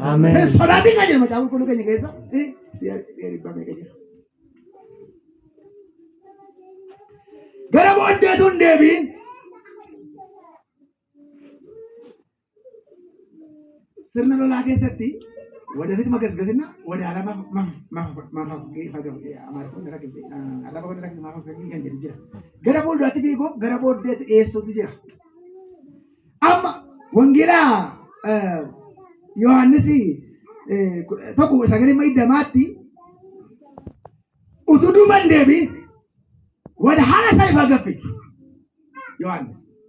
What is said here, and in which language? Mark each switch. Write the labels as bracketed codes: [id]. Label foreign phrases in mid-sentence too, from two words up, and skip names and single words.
[om] Ameen. Sodaatiin kan jedhamu macaafa qulqulluu keenya keessa si'a dhibbaa meeqa jira. Gara booddeetu hin deebiin. Sirna lolaa keessatti [am] ወደፊት መገዝገዝና ወደ ዓላማ [om] gara fuulduraatti fiiguuf gara booddeetti dhiyeessuutu jira. Amma wangeela Yohaannis tokko 9:20 utuu duuba hin deebiin wada haala isaa ifa gaffate Yohaannis.